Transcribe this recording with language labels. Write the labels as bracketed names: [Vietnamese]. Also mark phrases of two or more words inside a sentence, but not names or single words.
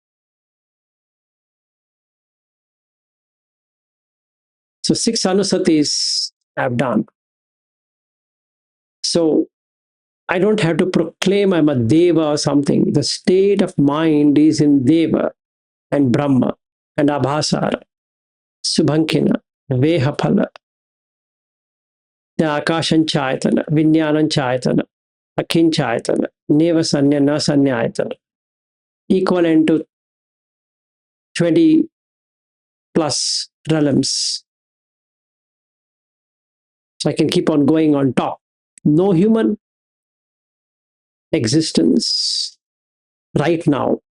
[English] So 6 anusatis I've done. So I don't have to proclaim I'm a Deva or something. The state of mind is in Deva and Brahma and Abhasara, Subhankina, Vehapala, the Akashan Chayatana, Vinyanan Chayatana, Akin Chayatana, Neva Sanya, Nasanya Ayatana, equivalent to 20 plus realms. So I can keep on going on top. No human existence right now.